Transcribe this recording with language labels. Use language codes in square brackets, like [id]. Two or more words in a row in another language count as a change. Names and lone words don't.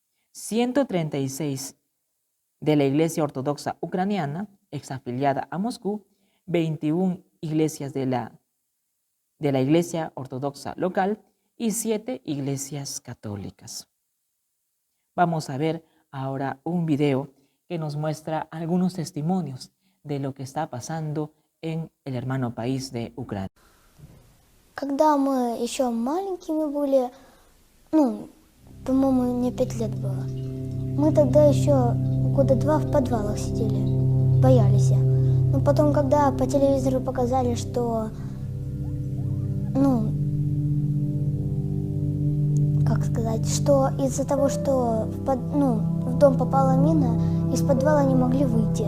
[es] 136 de la Iglesia Ortodoxa Ucraniana, exafiliada a Moscú, 21 iglesias de la Iglesia Ortodoxa local y 7 iglesias católicas. Vamos a ver ahora un video que nos muestra algunos testimonios de lo que está pasando en el hermano país de Ucrania. [ru] Когда мы еще маленькими были, по-моему, мне 5 лет было, мы тогда еще года 2 в подвалах сидели, боялись. Но потом, когда по телевизору показали, что, сказать, что из-за того, что в дом попала мина, из подвала не могли выйти.